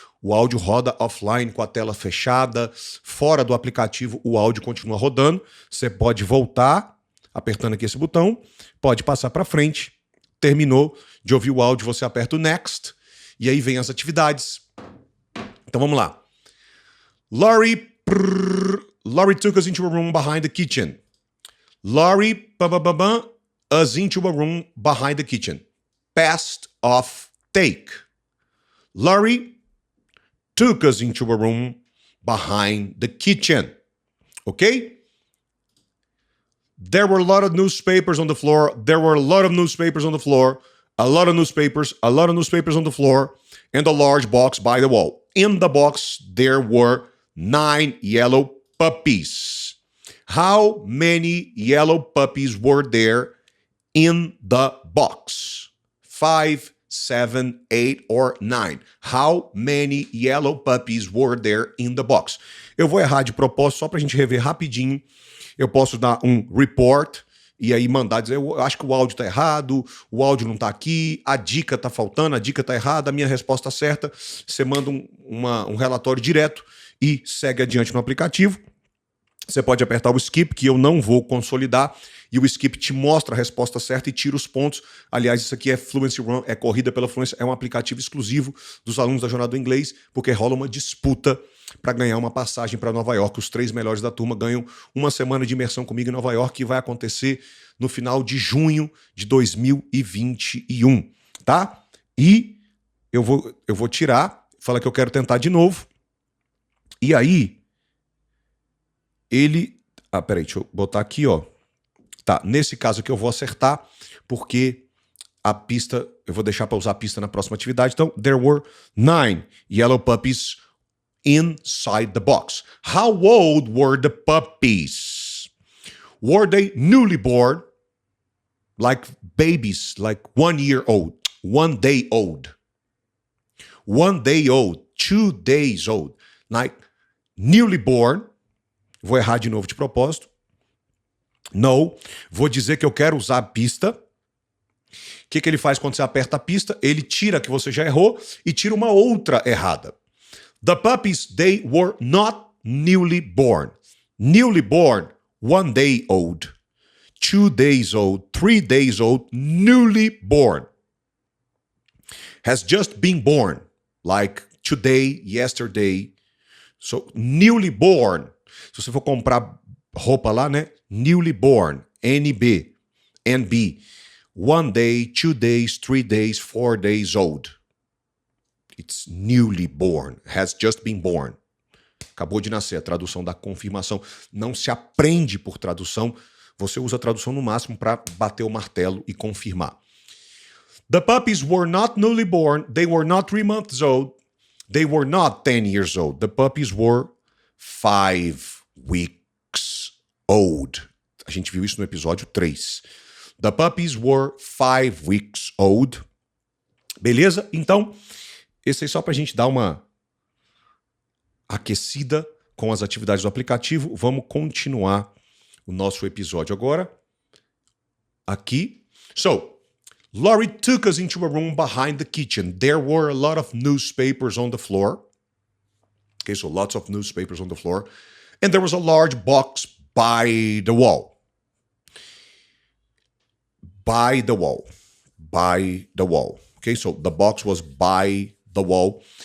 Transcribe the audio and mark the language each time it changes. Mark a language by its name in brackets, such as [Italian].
[Portuguese] O áudio roda offline com a tela fechada, fora do aplicativo o áudio continua rodando. Você pode voltar apertando aqui esse botão, pode passar para frente, terminou de ouvir o áudio, você aperta o Next e aí vem as atividades. Então vamos lá. [English] Laurie took us into a room behind the kitchen. Laurie us into a room behind the kitchen. Past of take. Laurie took us into a room behind the kitchen. Okay? There were a lot of newspapers on the floor. There were a lot of newspapers on the floor. A lot of newspapers on the floor, and a large box by the wall. In the box, there were 9 yellow puppies. How many yellow puppies were there in the box? 5, 7, 8 or 9. How many yellow puppies were there in the box? [Portuguese] Eu vou errar de propósito só pra gente rever rapidinho. Eu posso dar um report e aí mandar dizer, eu acho que o áudio tá errado, o áudio não tá aqui, a dica tá faltando, a dica tá errada, a minha resposta tá certa. Você manda um relatório direto e segue adiante no aplicativo. Você pode apertar o skip, que eu não vou consolidar, e o skip te mostra a resposta certa e tira os pontos. Aliás, isso aqui é Fluency Run, é corrida pela fluência, é um aplicativo exclusivo dos alunos da Jornada do Inglês, porque rola uma disputa para ganhar uma passagem para Nova York. Os 3 melhores da turma ganham uma semana de imersão comigo em Nova York, que vai acontecer no final de junho de 2021, tá? E eu vou tirar, fala que eu quero tentar de novo, e aí ele... peraí, deixa eu botar aqui, ó. Tá, nesse caso aqui eu vou acertar, porque a pista, eu vou deixar para usar a pista na próxima atividade. Então, [English] there were 9 yellow puppies inside the box. How old were the puppies? Were they newly born? Like babies, like 1 year old, 1 day old. 1 day old, 2 days old. Like newly born. [Portuguese] Vou errar de novo de propósito. [English] No. [Portuguese] Vou dizer que eu quero usar a pista. O que ele faz quando você aperta a pista? Ele tira que você já errou e tira uma outra errada. [English] The puppies, they were not newly born. Newly born, 1 day old. 2 days old, 3 days old, newly born. Has just been born, like today, yesterday. So, newly born. [Portuguese] Se você for comprar roupa lá, né? [English] Newly born, NB, NB. 1 day, 2 days, 3 days, 4 days old. It's newly born, has just been born. [Portuguese] Acabou de nascer, a tradução da confirmação. Não se aprende por tradução, você usa a tradução no máximo para bater o martelo e confirmar. [English] The puppies were not newly born, they were not 3 months old, they were not 10 years old. The puppies were 5 weeks old. [Portuguese] A gente viu isso no episódio 3. [English] The puppies were 5 weeks old. [Portuguese] Beleza? Então, esse aí só pra gente dar uma aquecida com as atividades do aplicativo. Vamos continuar o nosso episódio agora. Aqui. [English] So, Laurie took us into a room behind the kitchen. There were a lot of newspapers on the floor. Okay, so lots of newspapers on the floor. And there was a large box by the wall. By the wall. By the wall. Okay, so the box was by the wall.